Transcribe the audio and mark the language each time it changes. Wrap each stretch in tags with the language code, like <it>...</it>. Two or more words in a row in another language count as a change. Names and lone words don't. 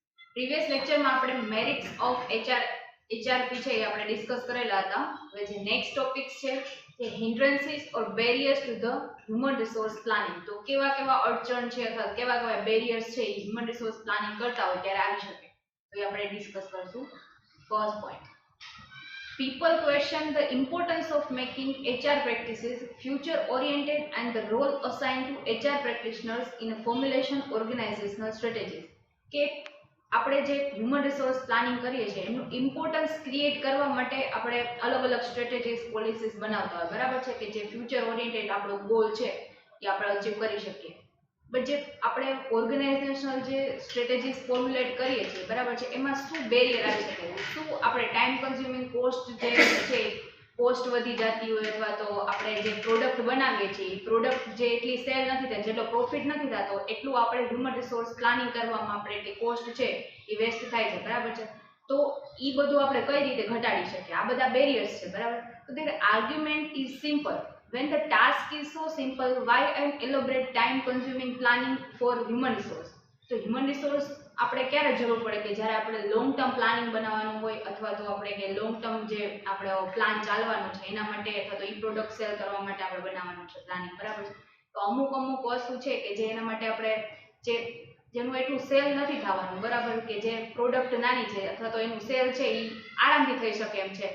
<gu>પ્રીવિયસ લેક્ચરમાં આપણે</gu> <en>merits of HRP</en> <gu>છે એ આપણે ડિસ્કસ કરેલા હતા. હવે જે</gu> <en>next topics</en> <gu>છે તે</gu> <en>hindrances or barriers to the human resource planning.</en> <gu>તો કેવા કેવા અડચણ છે અથવા કેવા કેવા બેરિયર્સ છે એ</gu> <en>human resource planning</en> <gu>કરતા હોય ત્યારે આવી શકે, તો એ આપણે ડિસ્કસ કરશું.</gu> <en>first point, people question the importance of making HR practices future oriented and the role assigned to HR practitioners in a formulation organizational strategies.</en> <gu>કે આપણે જે</gu> <en>human resource planning</en> <gu>કરીએ છીએ એનું</gu> <en>importance create</en> <gu>કરવા માટે આપણે અલગ અલગ</gu> <en>strategies policies</en> <gu>બનાવતા હોય, બરાબર છે, કે જે</gu> <en>future oriented</en> <gu>આપણો ગોલ છે એ આપણે અચીવ કરી શકીએ. બટ જે આપણે ઓર્ગેનાઇઝેશનલ જે સ્ટ્રેટેજીસ ફોર્મ્યુલેટ કરીએ છીએ, બરાબર છે, એમાં શું બેરિયર આવી શકે, શું આપણે</gu> <en>time consuming cost</en> <gu>જે છે કોસ્ટ વધી જતી હોય, અથવા તો આપણે જે પ્રોડક્ટ બનાવીએ છીએ પ્રોડક્ટ જે એટલી સેલ નથી થતી, જેટલો પ્રોફિટ નથી થતો એટલું આપણે</gu> <en>human resource planning</en> <gu>કરવામાં આપણે એટલી કોસ્ટ છે એ વેસ્ટ થાય છે, બરાબર છે. તો એ બધું આપણે કઈ રીતે ઘટાડી શકીએ, આ બધા બેરિયર્સ છે, બરાબર.</gu> <en>તો the argument is simple. When the task is so simple, why an elaborate time consuming planning for human resource?</en> <gu>તો</gu> <en>human resource</en> <gu>આપણે ક્યારે જરૂર પડે કે જ્યારે આપણે</gu> <en>long term planning</en> <gu>બનાવવાનું હોય, અથવા તો આપણે કે</gu> <en>long term</en> <gu>જે આપણો પ્લાન ચાલવાનો છે એના માટે, અથવા તો ઈ</gu> <en>product sale</en> <gu>કરવા માટે આપણે બનાવવાનું છે પ્લાનિંગ, બરાબર છે. તો અમુક વસ્તુ છે કે જે એના માટે આપણે જેનું એટલું સેલ નથી થવાનું, બરાબર, કે જે પ્રોડક્ટ નાની છે અથવા તો એનું સેલ છે એ આરામથી થઈ શકે એમ છે.</gu>